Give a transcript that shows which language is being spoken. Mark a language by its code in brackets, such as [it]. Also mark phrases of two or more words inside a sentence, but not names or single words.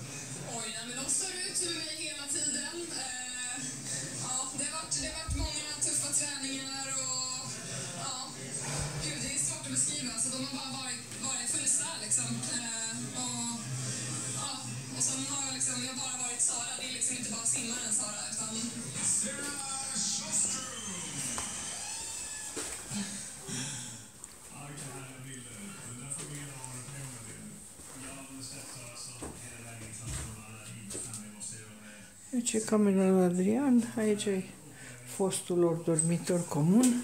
[sv] Oj, men de står ut med mig hela tiden. Ja, det har varit många tuffa träningar och ja, gud, det är svårt att beskriva. Så de har bara varit fullständigt liksom. Och sen har jag bara varit Sara. Det är liksom inte bara simmaren Sara, utan... [ro] Aici e camera lui Adrian, aici e fostul lor dormitor comun.